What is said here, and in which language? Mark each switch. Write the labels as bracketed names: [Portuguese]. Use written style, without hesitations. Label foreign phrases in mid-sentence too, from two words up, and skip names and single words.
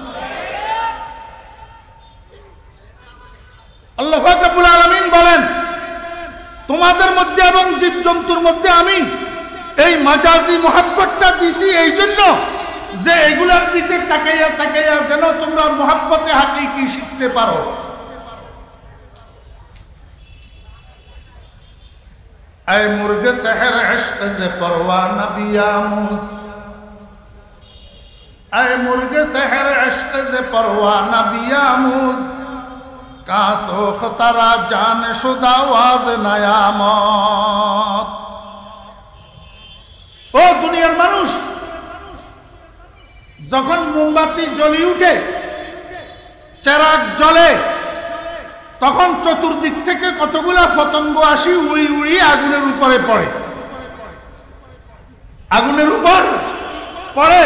[Bangla] আল্লাহ পাক [Arabic] رب العالمين [Bangla] বলেন, তোমাদের মধ্যে এবং জীব জন্তুর মধ্যে আমি এই মাজাজি মোহাব্বতটা দিছি এই জন্য যে এগুলার দিকে তাকাইয়া তাকাইয়া যেন তোমরা মোহাব্বতে হাকিকি শিখতে পারো। [Persian] ای مرغ سحر عشق ز پروانه بیاموز، ای مرغ سحر عشق ز پروانه بیاموز، کاسو خطرا جان شده واز نیامد. [Bangla] ও দুনিয়ার মানুষ, যখন মোমবাতি জ্বলি উঠে, চেরাগ জ্বলে, তখন চতুর্দিক থেকে কতগুলা পতঙ্গ আসি উড়ি উড়ি আগুনের উপরে পড়ে, আগুনের উপর পড়ে।